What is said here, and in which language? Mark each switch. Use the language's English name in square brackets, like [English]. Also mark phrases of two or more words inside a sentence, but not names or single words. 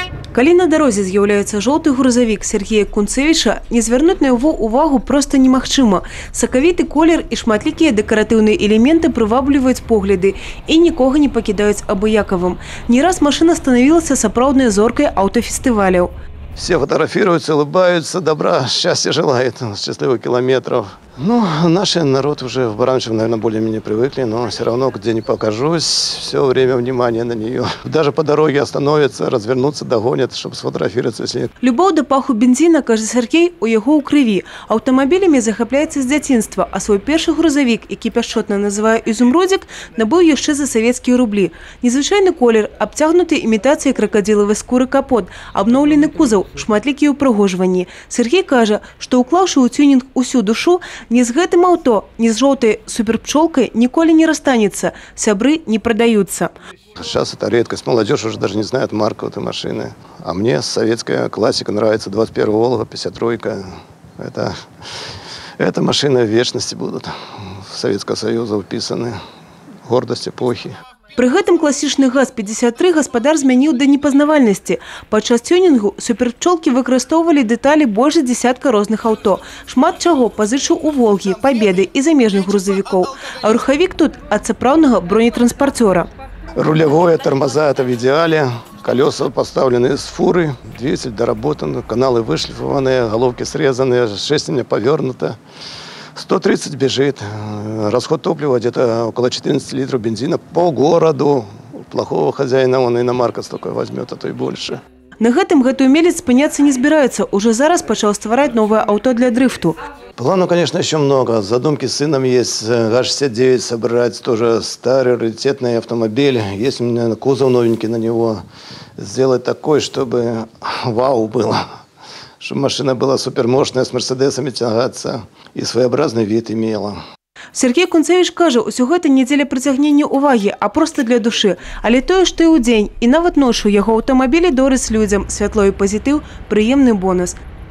[Belarusian] Калі на дарозе з'яўляецца жоўты грузавік Сергея Кунцевіча, не звярнуць на яго увагу проста немагчыма. Сакавіты колер і шматлікія дэкаратыўныя элементы прывабліваюць погляды і нікога не пакідаюць абыякавым. Не раз машина становілася сапраўднай зоркай аўтафестываляў. [Russian] Все фотографируются, улыбаются, добра, счастья желают, счастливых километров. Ну, наш народ уже в Баранчево, наверное, более-менее привыкли, но все равно, где не покажусь, все время внимание на нее. Даже по дороге остановятся, развернуться, догонят, чтобы сфотографироваться. Если... [Belarusian] Любоў да паху бензина, каже Сергей, у яго ў крыві. Аўтамабілямі захапляецца з дзяцінства, а свой першы грузавік, які пяшчотна называе «Ізумрудзік», набыў яшчэ за савецкія рублі. Незвычайны колер, абцягнуты імітацыяй кракадзілавай скуры капот, абноўлены кузаў, шматлікія ўпрыгожванні. Сергей кажа, што уклаўшы ў тюнінг усю душу, ні з гэтым аўто, ні з жоўтай суперпчолкай ніколі не расстанецца, сябры [Russian] не продаются. Сейчас это редкость. Молодежь уже даже не знает марку этой машины. А мне советская классика нравится. 21 Волга, 53-ка. Это машины в вечности будут. В Советского Союза вписаны. Гордость эпохи. [Belarusian] Пры гэтым класічны ГАЗ-53 гаспадар змяніў да непазнавальнасці. Падчас тюнінгу суперпчолкі выкарыстоўвалі дэталі больш за дзесятка розных аўто. Шмат чаго пазычыў у «Волгі», «Пабеды» і замежных грузавікоў. А рухавік тут ад сапраўднага бронетранспартера. [Russian] Рулевое, тормоза – это в идеале. Колеса поставлены с фуры, двигатель доработан, каналы вышлифованные, головки срезаны, шестерня повернута. 130 бежит. Расход топлива где-то около 14 литров бензина по городу. Плохого хозяина он иномарка столько возьмет, а то и больше. [Belarusian] На гэтым гэты умелец спыняцца не збіраецца. Уже зараз пачаў ствараць новое аўто для дрыфту. [Russian] Планов, конечно, еще много. Задумки с сыном есть. ГАЗ-69 собрать, тоже старый раритетный автомобиль. Есть у меня кузов новенький на него. Сделать такой, чтобы вау было. Чтобы машина была супермощная, с мерседесами тягаться и своеобразный вид имела. [Belarusian] Сергей Кунцевич кажа, усё гэта не дзеля прыцягнення увагі, а проста для душы. Але тое, што і ў дзень, і нават ноччу яго аўтамабілі дораць людзям, святло і пазітыў – прыемны бонус.